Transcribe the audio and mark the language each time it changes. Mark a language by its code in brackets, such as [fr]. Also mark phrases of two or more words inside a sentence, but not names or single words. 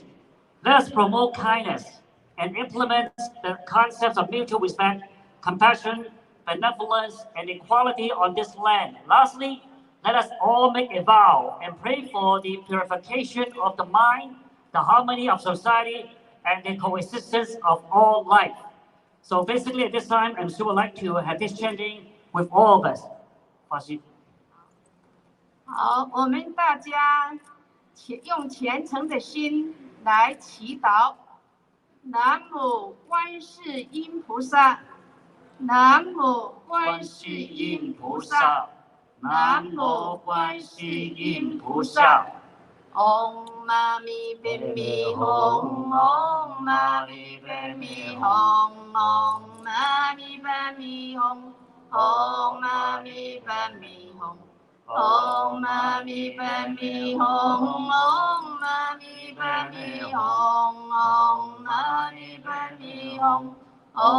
[en] Let us promote kindness and implement the concepts of mutual respect, compassion, benevolence, and equality on this land. Lastly, let us all make a vow and pray for the purification of the mind, the harmony of society, and the coexistence of all life. So basically at this time, I'm sure would like to have this chanting with all of us. [zh] 好，我们大家用虔诚的心来祈祷。南无观世音菩萨，南无观世音菩萨，南无观世音菩萨。 [sa] Om Mani Padme Hum, Om Mani Padme Hum, Om Mani Padme Hum, Om Mani Padme Hum, Om Mani Padme Hum, Om Mani Padme Hum, Om Mani Padme Hum,